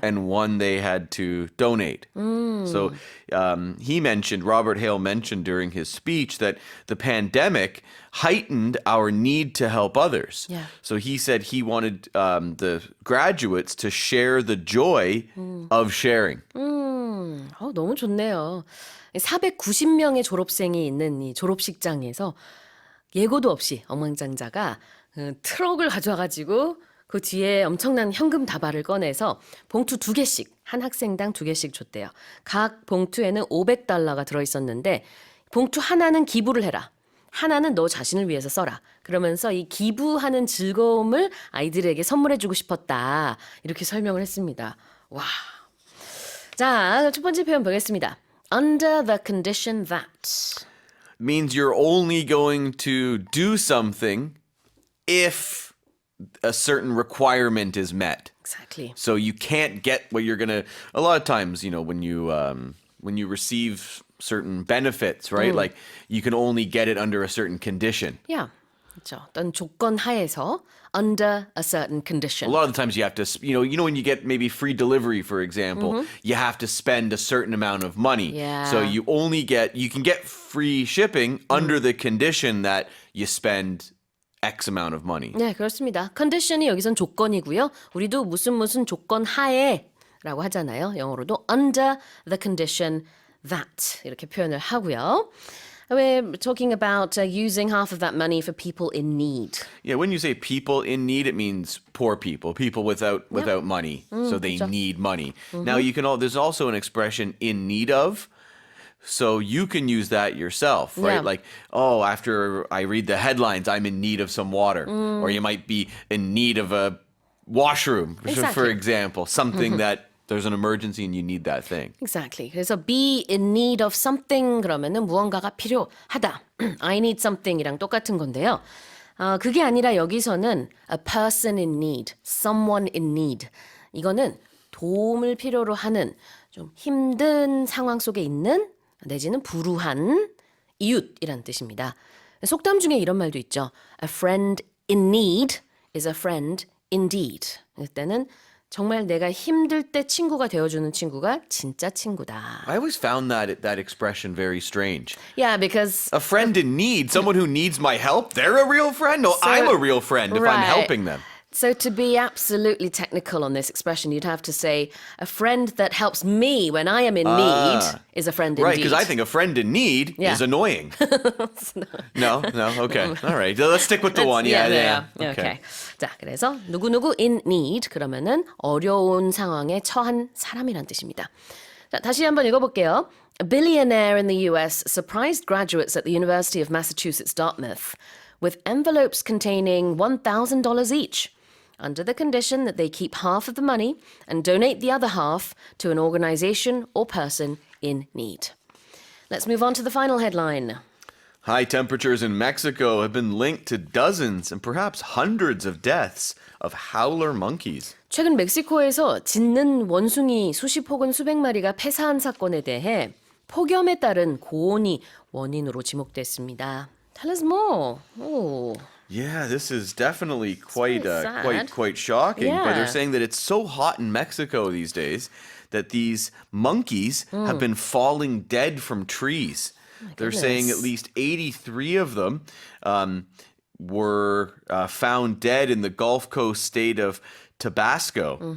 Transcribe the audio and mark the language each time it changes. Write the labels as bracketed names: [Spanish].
[English] and one they had to donate. So Robert Hale mentioned during his speech that the pandemic heightened our need to help others. Yeah. So he said he wanted the graduates to share the joy of sharing. [Korean] 너무 좋네요. 490명의 졸업생이 있는 이 졸업식장에서 예고도 없이 억만장자가 트럭을 가져와가지고 그 뒤에 엄청난 현금 다발을 꺼내서 봉투 2개씩, 한 학생당 2개씩 줬대요. 각 봉투에는 $500가 들어있었는데 봉투 하나는 기부를 해라. 하나는 너 자신을 위해서 써라. 그러면서 이 기부하는 즐거움을 아이들에게 선물해주고 싶었다. 이렇게 설명을 했습니다. 와. 자, 첫 번째 표현 보겠습니다. [English] Under the condition that. Means you're only going to do something if a certain requirement is met. Exactly. So you can't get what you're gonna. A lot of times, when you receive certain benefits, right? Like you can only get it under a certain condition. Yeah. [Korean] 그렇죠. 어떤 조건 하에서 [English] under a certain condition. A lot of the times you have to, when you get maybe free delivery, for example, you have to spend a certain amount of money. Yeah. So you can get free shipping under the condition that you spend X amount of money. [Korean] 네, 그렇습니다. 컨디션이 여기선 조건이고요. 우리도 무슨 조건 하에라고 하잖아요. 영어로도 [English] under the condition that [Korean] 이렇게 표현을 하고요. [English] We're talking about using half of that money for people in need. Yeah, when you say people in need, it means poor people without money. So they need money. Now there's also an expression in need of. So you can use that yourself, right? Yeah. Like, oh, after I read the headlines, I'm in need of some water. Or you might be in need of a washroom, for Exactly. example. Something that there's an emergency and you need that thing. Exactly. [Korean] 그래서 [English] be in need of something [Korean] 그러면은 무언가가 필요하다. [English] I need something [Korean] 이랑 똑같은 건데요. 그게 아니라 여기서는 [English] a person in need, someone in need. [Korean] 이거는 도움을 필요로 하는 좀 힘든 상황 속에 있는 내지는 불우한 이웃이란 뜻입니다. 속담 중에 이런 말도 있죠. [English] A friend in need is a friend indeed. [Korean] 이때는 정말 내가 힘들 때 친구가 되어주는 친구가 진짜 친구다. [English] I always found that expression very strange. Yeah, because A friend in need, someone who needs my help, they're a real friend? No, I'm a real friend if I'm Right. helping them. So to be absolutely technical on this expression, you'd have to say a friend that helps me when I am in need is a friend Right, indeed. because I think a friend in need Yeah. is annoying. No, okay. All right. Let's stick with the one. Yeah. Okay. [Korean] 자, 그래서 누구누구 in need 그러면은 어려운 상황에 처한 사람이란 뜻입니다. 자, 다시 한번 읽어볼게요. [English] A billionaire in the US surprised graduates at the University of Massachusetts Dartmouth with envelopes containing $1,000 each, under the condition that they keep half of the money and donate the other half to an organization or person in need. Let's move on to the final headline. High temperatures in Mexico have been linked to dozens and perhaps hundreds of deaths of howler monkeys. [Korean] 최근 멕시코에서 짖는 원숭이 수십 혹은 수백 마리가 폐사한 사건에 대해 폭염에 따른 고온이 원인으로 지목됐습니다. [English] Tell us more. Oh. Yeah, this is definitely quite very sad. quite shocking. But Yeah. they're saying that it's so hot in Mexico these days that these monkeys have been falling dead from trees. They're saying at goodness. least 83 of them were found dead in the Gulf Coast state of Tabasco.